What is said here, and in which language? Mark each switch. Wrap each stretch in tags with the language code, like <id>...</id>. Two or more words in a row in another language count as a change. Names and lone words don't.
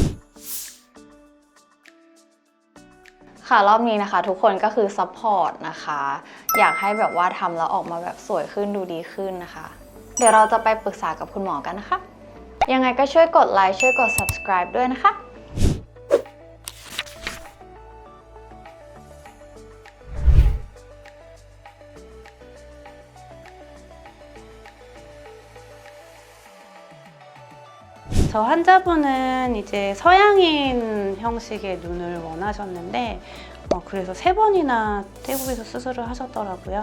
<th>ค่ะรอบนี้นะคะทุกคนก็คือซัพพอร์ตนะคะอยากให้แบบว่าทำแล้วออกมาแบบสวยขึ้นดูดีขึ้นนะคะเดี๋ยวเราจะไปปรึกษากับคุณหมอกันนะคะยังไงก็ช่วยกดไลค์ช่วยกด subscribe ด้วยนะคะ</th> <ko>저 환자분은 이제 서양인 형식의 눈을 원하셨는데 그래서 3번이나 태국에서 수술을 하셨더라고요.</ko>